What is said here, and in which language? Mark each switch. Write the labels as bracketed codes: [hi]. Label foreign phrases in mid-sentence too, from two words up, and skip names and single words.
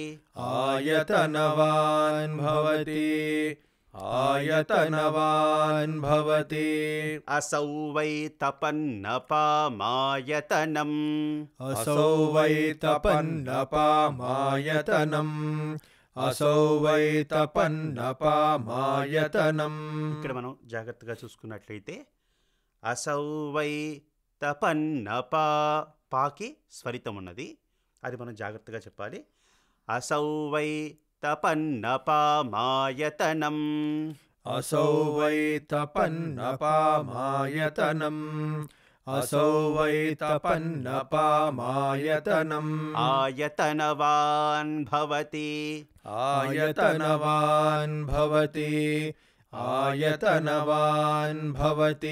[sa] आयतनवान् भवति आयतनवान् भवति असौ वै तपन्नपामायतनम् असौ वै तपन्नपामायतनम् असौ वै तपन्नपामायतनम् [te] ఇక్కడ మనం జాగ్రత్తగా చూసుకున్నట్లయితే [sa] అసౌ వై తపన్నపా [te] పాకి స్వరితం ఉన్నది, అది మనం జాగ్రత్తగా చెప్పాలి. [sa] అసౌ వై తపన్నపామాయతనం असौ वै तपन्नपामायतनम् असौ वै तपन्नपामायतनम् ఆయతనవాన్ భవతి आयतनवान् भवति आयतनवान् भवति